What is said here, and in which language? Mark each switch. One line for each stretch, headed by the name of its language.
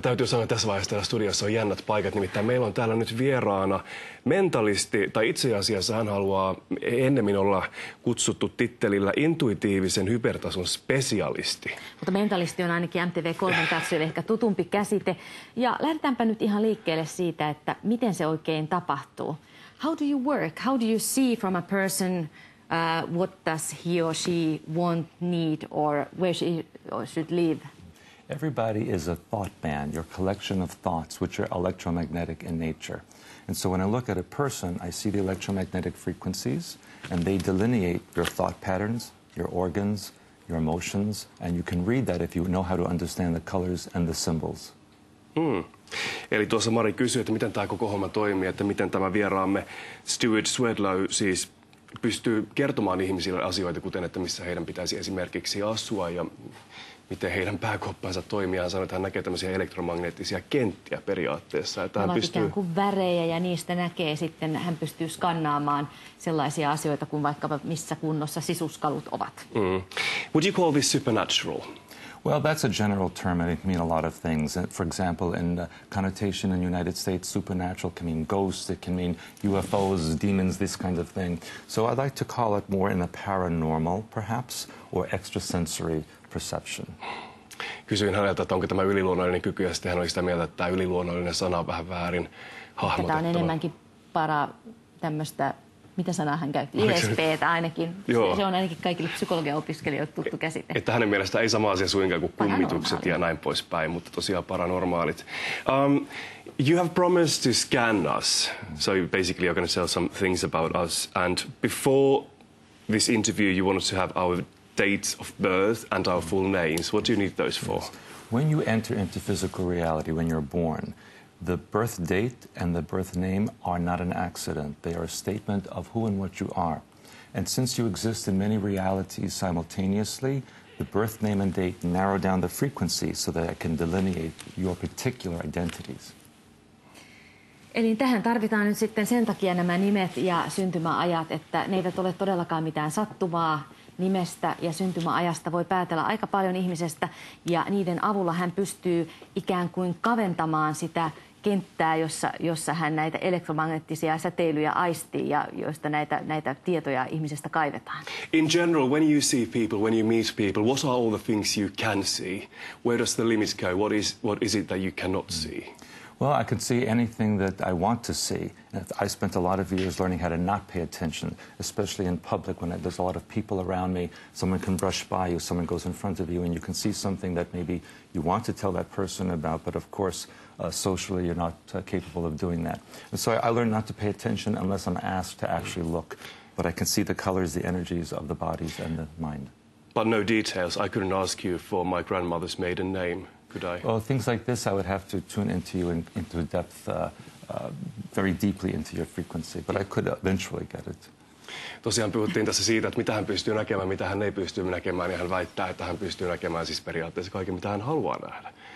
Finnish: Täytyy sanoa, että tässä vaiheessa täällä studiossa on jännät paikat. Nimittäin meillä on täällä nyt vieraana mentalisti, tai itse asiassa hän haluaa ennemmin olla kutsuttu tittelillä intuitiivisen hypertason spesialisti. Mutta mentalisti on ainakin MTV3 katsojille ehkä tutumpi käsite. Ja lähdetäänpä nyt ihan liikkeelle siitä, että miten se oikein tapahtuu.
English: How do you work? How do you see from a person what does he or she want, need, or where she should live? Everybody is a thought band, your collection of thoughts, which are electromagnetic in nature. And so when I look at a person, I see the electromagnetic frequencies, and they delineate your thought patterns, your organs, your emotions, and you can read that if you know how to understand the colors and the symbols.
Finnish: Eli tuossa Mari kysyi, että miten tämä koko homma toimii, että miten tämä vieraamme Stuart Swedlow siis pystyy kertomaan ihmisille asioita, kuten että missä heidän pitäisi esimerkiksi asua ja miten heidän pääkoppansa toimii. Hän sanoi, että hän näkee tämmöisiä elektromagneettisia kenttiä periaatteessa. Että hän pystyy ikään kuin värejä ja niistä näkee sitten, hän pystyy skannaamaan sellaisia asioita kuin vaikkapa missä kunnossa sisuskalut ovat.
English: Would you call this supernatural? Well, that's a general term and it can mean a lot of things. For example, in the connotation in the United States, supernatural can mean ghosts, it can mean UFOs, demons, this kind of thing. So I'd like to call it more in a paranormal, perhaps, or extrasensory perception.
Finnish: Kysyin häneltä, että onko tämä yliluonnollinen kyky, ja sitten hän oli sitä mieltä, että tämä yliluonnollinen sana on vähän väärin hahmotettava. Tämä on enemmänkin tämmöistä, mitä sanaa hän käytti? ISP:tä ainakin. Joo. Se on ainakin kaikille psykologian opiskelijoille tuttu käsite. Että hänen mielestä ei sama asia suinkaan kuin kummitukset ja näin poispäin, mutta tosiaan paranormaalit.
English: You have promised to scan us, so basically you're going to tell some things about us. And before this interview, you wanted to have our dates of birth and our full names. What do you need those for? Yes. When you enter into physical reality, when you're born, the birth date and the birth name are not an accident. They are a statement of who and what you are. And since you exist in many realities simultaneously, the birth name and date narrow down the frequency so that it can delineate your particular identities. Eli tähän tarvitaan nyt sitten sen takia nämä nimet ja syntymäajat, että ne eivät ole todellakaan mitään sattumaa. Nimestä ja syntymäajasta voi päätellä aika paljon ihmisestä ja niiden avulla hän pystyy ikään kuin kaventamaan sitä kenttää, jossa hän näitä elektromagneettisia säteilyjä aistii ja joista näitä tietoja ihmisestä kaivetaan. In general, when you see people, when you meet people, what are all the things you can see? Where does the limit go? What is it that you cannot see? Well, I can see anything that I want to see. I spent a lot of years learning how to not pay attention, especially in public when there's a lot of people around me. Someone can brush by you, someone goes in front of you, and you can see something that maybe you want to tell that person about, but of course, socially, you're not capable of doing that. And so I learned not to pay attention unless I'm asked to actually look. But I can see the colors, the energies of the bodies and the mind. But no details. I couldn't ask you for my grandmother's maiden name. Could I? Well, things like this, I would have to tune into you into depth, very deeply into your frequency, but I could eventually get it.
Finnish: Tosiaan puhuttiin tässä siitä, että mitä hän pystyy näkemään, mitä hän ei pysty näkemään, ja hän väittää, että hän pystyy näkemään siis periaatteessa kaiken, mitä hän haluaa nähdä.